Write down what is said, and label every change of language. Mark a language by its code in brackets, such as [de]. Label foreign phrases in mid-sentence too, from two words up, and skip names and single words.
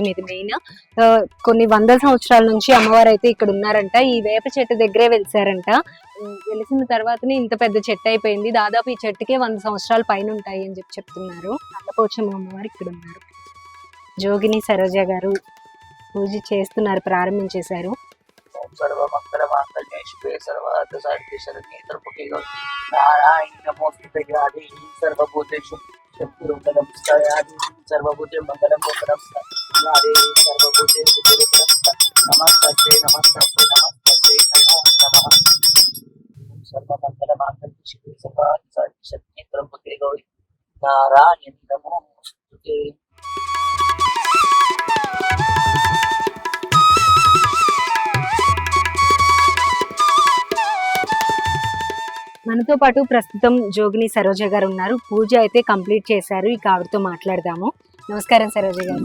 [te] ఇది మెయిన్ కొన్ని 100 సంవత్సరాల నుంచి అమ్మవారు అయితే ఇక్కడ ఉన్నారంట. ఈ వేప చెట్టు దగ్గరే వెలిసారంట. వెలిసిన తర్వాతనే ఇంత పెద్ద చెట్టు అయిపోయింది. దాదాపు ఈ చెట్టుకే 100 సంవత్సరాల పైన ఉంటాయి అని చెప్తున్నారు. నల్లపోచమ్మ అమ్మవారు ఇక్కడ ఉన్నారు. జోగిని సరోజ గారు పూజ చేస్తున్నారు, ప్రారంభించేశారు. [sa] सर्वमंगल मांगल्ये शिवे सर्वार्थ साधिके शरण्ये त्र्यंबके गौरी नारायणी नमोस्तुते आदि सर्वभूतेषु शक्तिरूपेण नमस्कारयामि सर्वभूते मंगलम नमस्ते सर्वभूतेषु नमस्ते नमस्ते नमस्ते नमो नमः सर्वमंगल मांगल्ये शिवे सर्वार्थ साधिके शरण्ये त्र्यंबके गौरी नारायणी नमोस्तुते. [te] మనతో పాటు ప్రస్తుతం జోగిని సరోజ గారు ఉన్నారు. పూజ అయితే కంప్లీట్ చేశారు. ఇక ఆవిడతో మాట్లాడదాము. నమస్కారం సరోజ గారు.